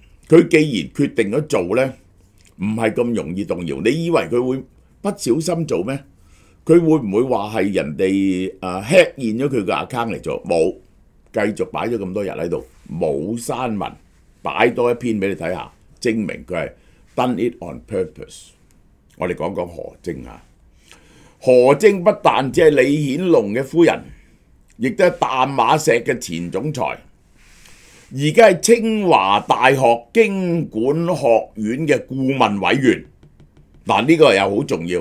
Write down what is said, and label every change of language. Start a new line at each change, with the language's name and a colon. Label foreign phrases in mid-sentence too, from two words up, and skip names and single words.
Cantonese: 佢既然決定咗做呢，唔係咁容易動搖。你以為佢會不小心做咩？佢會唔會話係人哋hack 現咗佢個 account 嚟做？冇，繼續擺咗咁多日喺度，冇刪文，擺多一篇俾你睇下，證明佢係
English: done it on purpose。
Cantonese: 我哋講講何晶啊，何晶不但只係李顯龍嘅夫人，亦都係淡馬錫嘅前總裁。而家係清華大學經管學院嘅顧問委員，嗱，呢個又好重要。